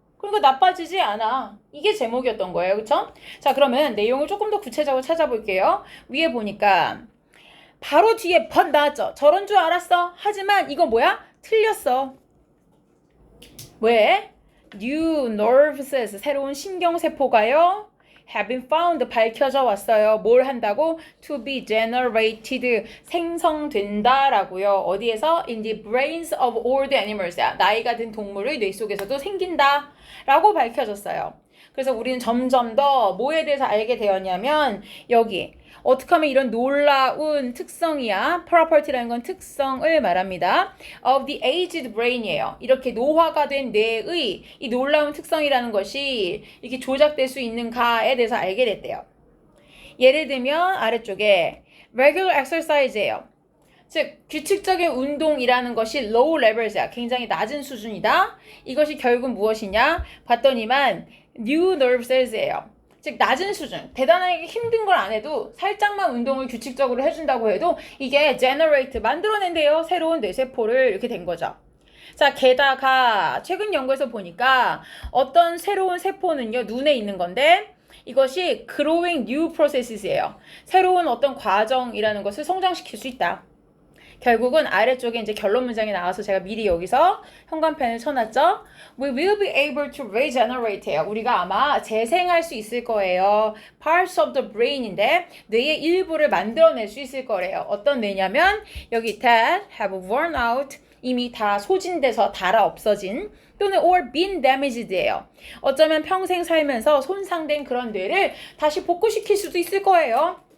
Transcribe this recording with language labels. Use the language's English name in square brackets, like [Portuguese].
[Korean] 그러니까 나빠지지 않아. 이게 제목이었던 거예요. 그쵸? 자, 그러면 내용을 조금 더 구체적으로 찾아볼게요. 위에 보니까 바로 뒤에 but 나왔죠. 저런 줄 알았어. 하지만 이거 뭐야? 틀렸어. 왜? [English] New nerves, [Korean] 새로운 신경세포가요. [English] have been found, [Korean] 밝혀져 왔어요. 뭘 한다고? [English] To be generated, [Korean] 생성된다라고요. 어디에서? [English] In the brains of old animals. [Korean] 나이가 든 동물의 뇌 속에서도 생긴다 라고 밝혀졌어요. 그래서 우리는 점점 더 뭐에 대해서 알게 되었냐면 여기 어떻게 하면 이런 놀라운 특성이야. property라는 건 특성을 말합니다. [English] of the aged brain이에요. [Korean] 이렇게 노화가 된 뇌의 이 놀라운 특성이라는 것이 이렇게 조작될 수 있는가에 대해서 알게 됐대요. 예를 들면 아래쪽에 [English] regular exercise [Korean] 예요. 즉 규칙적인 운동이라는 것이 [English] low levels [Korean] 이야. 굉장히 낮은 수준이다. 이것이 결국 무엇이냐? 봤더니만 [English] new nerve cells예요. [Korean] 즉 낮은 수준, 대단하게 힘든 걸 안 해도 살짝만 운동을 규칙적으로 해준다고 해도 이게 generate, 만들어낸대요. 새로운 뇌세포를 이렇게 된 거죠. 자, 게다가 최근 연구에서 보니까 어떤 새로운 세포는요, 눈에 있는 건데 이것이 [English] growing new processes [Korean] 예요. 새로운 어떤 과정이라는 것을 성장시킬 수 있다. 결국은 아래쪽에 이제 결론 문장이 나와서 제가 미리 여기서 현관펜을 쳐놨죠. [English] We will be able to regenerate요. [Korean] 우리가 아마 재생할 수 있을 거예요. [English] Parts of the brain [Korean] 인데 뇌의 일부를 만들어낼 수 있을 거래요. 어떤 뇌냐면 여기 [English] that have worn out, [Korean] 이미 다 소진돼서 닳아 없어진 또는 [English] or been damaged [Korean] 예요. 어쩌면 평생 살면서 손상된 그런 뇌를 다시 복구시킬 수도 있을 거예요.